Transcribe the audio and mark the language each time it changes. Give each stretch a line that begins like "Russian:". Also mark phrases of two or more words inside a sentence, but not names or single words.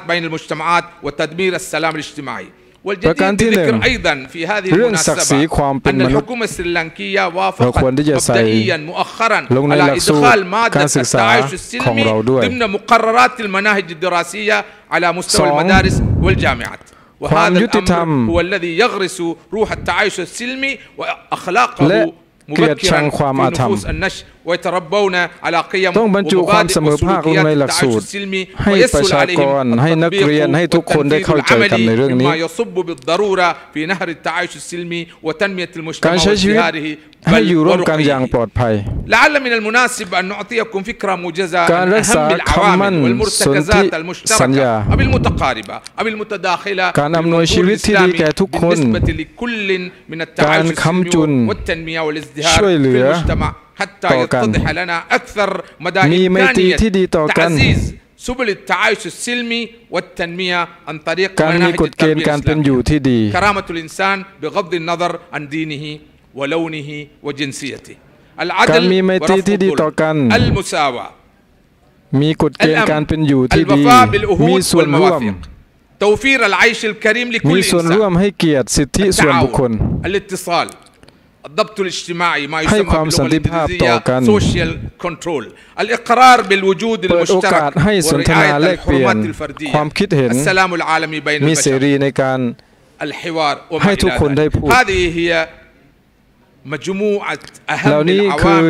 Thai: ประการที่หนึ่งเรื่องศักดิ์ศรีความเป็นมนุษย์เราควรที่จะใส่ลงในหลักสูตรการศึกษาของเราด้วยสองความยุติธรรมและเกลียดชังความอาธรรม
Arabic: ويتربون على قيم
Thai: ต้องบรรจุความเสมอภาคลงในหลักสูตรให้ประชากรให้นักเรียนให้ทุกคนได้เข้าใจกันในเรื่องนี้ การใช้ชีวิตให้อยู่ร่วมกันอย่างปลอดภัยการรักษาคำมั่นสนธิสัญญาการอำนวยชีวิตที่ดีแก่ทุกคนการค้ำจุนช่วยเหลือต่อกันมีไมตรีที่ดีต่อกัน
Arabic: سبل التعايش السلمي والتنمية عن طريق
Thai: การมีกฎเกณฑ์การเป็นอยู่ที่ดี
Arabic: كرامة الإنسان بغض النظر عن دينه ولونه وجنسيته العدل والرفق المساواة
Thai: มีกฎเกณฑ์การเป็นอยู่ที่ดีมีส่วนร่วม
Arabic: توفير العيش الكريم لكل
Thai: มีส่วนร่วมให้เกียรติสิทธิส่วนบุคคล
Arabic: الاتصال الضبط الاجتماعي ما يسمى باللغة الإنجليزية
English: social control
Arabic: الإقرار بالوجود المشترك ورعاية الحرمات الفردية السلام العالمي بين البشر الحوار وما إلى ذلك هذه هي مجموعة أهم العوامل